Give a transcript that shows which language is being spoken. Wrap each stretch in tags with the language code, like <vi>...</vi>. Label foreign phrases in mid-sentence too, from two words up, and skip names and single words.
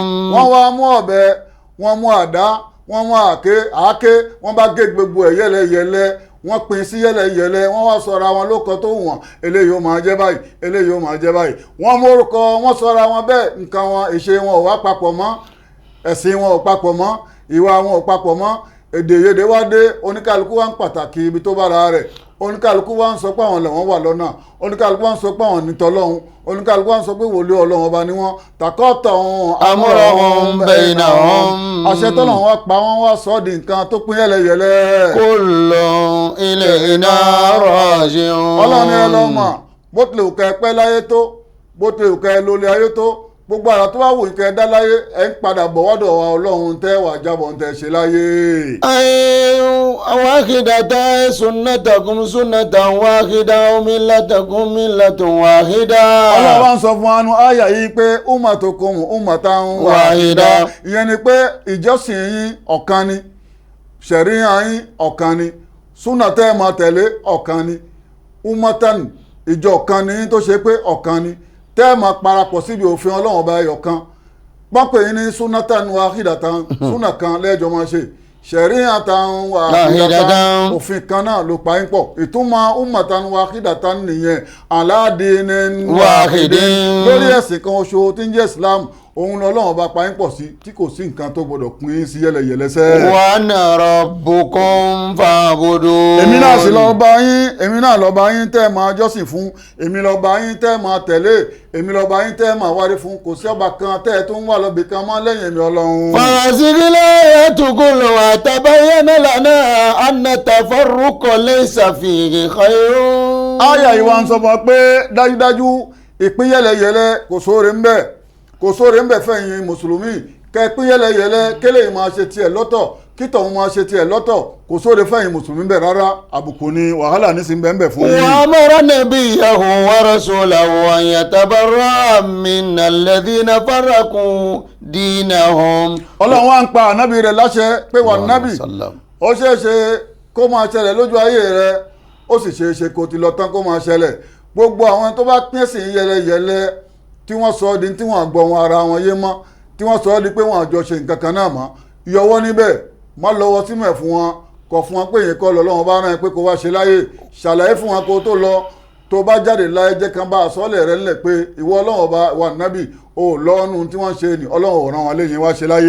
<yo>wọ́n wá mú ọ̀bẹ wọ́n mú àdá wọ́n mú àáké wọ́n bá gé gbogbo ẹ̀ yẹ́lẹyẹ̀lẹ wọ́n pín sí yẹ́lẹyẹ̀lẹ wọ́n wá sọra wọn lóko tó wọ̀n eléyìí ó máa jẹ́ báyìí eléyìí ó máa jẹ́ báyìí wọ́n mórúkọ wọ́n sọra wọn bẹ́ẹ̀ nǹkan wọn ìṣe wọn ò wá papọ̀ mọ́ ẹ̀sìn wọn ò papọ̀ mọ́ ìwà wọn ò papọ̀ mọ́ èdè ìyèdè wá dé oníkálukú wá ń pàtàkì ibi tó bára rẹ̀ oníkálukú wá ń sọ pé àwọn lẹ́wọ̀n wà lọ́nà oníkálukú wá ń sọ pé àwọn nítọ́lọ́hún oníkálukú wá ń sọ pé wòlíì Ọlọ́run ọba ni wọ́n takọ́tọ̀</yo> <ar>أمرهم بينهم.</ar> <yo>àṣẹ tọ́lọ́hún wá pa wọ́n wá sọ di nǹkan tó pín yẹlẹyẹlẹ.</yo> <ar>كل إلينا راجعون.</ar> <yo>Ọlọ́run ẹ lọ́mọ bó tilẹ̀ òkè pẹ́ láyé tó bó tilẹ̀ òkè lólè ayé tó gbogbo àrà tó wá wù kẹ́ dá láyé ẹ̀ ń padà bọ̀ wọ́dọ̀ wa Ọlọ́run tẹ́ wà jábọ̀ ń tẹ́ ṣe láyé.</yo> <ar>واحدة سنتكم سنة واحدة ملتكم ملة واحدة.</ar> <yo>Ọlọ́run wá ń sọ fún anu àyà yìí pé</yo> <ar>أمتكم أمة واحدة.</ar> <yo>ìyẹn ni pé ìjọsìn yín ọ̀kan ni ṣẹ̀ríà yín ọ̀kan ni súnà tẹ́ ẹ máa tẹ̀lé ọ̀kan ni ummatan ìjọ kan ni tó ṣe pé ọ̀kan ni tẹ́ ẹ máa parapọ̀ síbi òfin Ọlọ́run ọba ẹyọ kan pápẹ́ yín ní</yo> <ar>سنة واحدة</ar> <yo>súnà kan lẹ́jọ́ máa ṣe</yo> <ar>شريعة واحدة</ar> <yo>òfin kan náà ló pa yín pọ̀ ìtumọ̀</yo> <ar>أمة واحدة</ar> <yo>nìyẹn</yo> <ar>على دين واحد</ar> <yo>lórí ẹ̀sìn kan oṣù tí ń jẹ́ Islam òun lọ́lọ́run bá pa yín pọ̀ sí tí kò sí nǹkan tó gbọdọ̀ pín sí yẹlẹyẹlẹsẹ́.</yo> <ar>وأنا ربكم فاعبدون.</ar> <yo>èmi náà sì lọ bá yín èmi náà lọ bá yín tẹ́ máa jọ́sìn fún èmi lọ bá yín tẹ́ máa tẹ̀lé èmi lọ bá yín tẹ́ máa wárí fún kò sí ọba kan tẹ́ tó ń wà lọ́bì kan mọ́ lẹ́yìn èmi Ọlọ́run. fàṣírílẹ̀ ẹ̀tùkúlù àtàbáyẹ́nà lànà ànàtàfọ́rúkọ lẹ́sàfihì khayrun. àyà ìwà ń sọ fún ọ pé dájúdájú ìpín yẹlẹyẹlẹ kò sóore ń bẹ kò sóore ń bẹ fẹ̀yìn mùsùlùmí kẹpín yẹlẹyẹlẹ kélé yìí máa ṣe tiẹ̀ lọ́tọ̀ kítọ̀ wọn máa ṣe tiẹ̀ lọ́tọ̀ kò sóore fẹ̀yìn mùsùlùmí bẹ̀ rárá àbùkù ni wàhálà nísìnyí bẹ́ẹ̀ bẹ́ẹ̀ fún yín.</yo> <ar>وأمر نبيه ورسوله أن يتبرأ من الذين فرقوا دينهم.</ar> <yo>Ọlọ́run wá ń pa ànábì rẹ̀ láṣẹ pé wà nábì ó ṣeé ṣe kó máa ṣẹlẹ̀ lójú ayé rẹ̀ ó sì ṣeé ṣe kó ti lọ tán kó máa ṣẹlẹ̀ gbogbo àwọn tó bá pín sí yẹlẹyẹlẹ tí wọ́n sọ ọ́ di tí wọ́n gbọ́ wọn ara wọn yé mọ́ tí wọ́n sọ ọ́ di pé wọ́n àjọ ṣe nǹkan kan náà mọ́ yọwọ́ níbẹ̀ má lọ́wọ́ sínú ẹ̀ fún wọn kọ̀ fún wọn pé yẹn kọ́ lọ́wọ́ bá rán ẹ pé kó wá ṣe láyé ṣàlàyé fún wọn kó tó lọ tó bá jáde láyé jẹ́ kan bá àsọ́lẹ̀ rẹ̀ ńlẹ̀ pé ìwọ Ọlọ́run bá wà nábì ó lọ́nu tí wọ́n ṣe ni Ọlọ́run ò rán wọn léyìn wá ṣe láyé.</yo>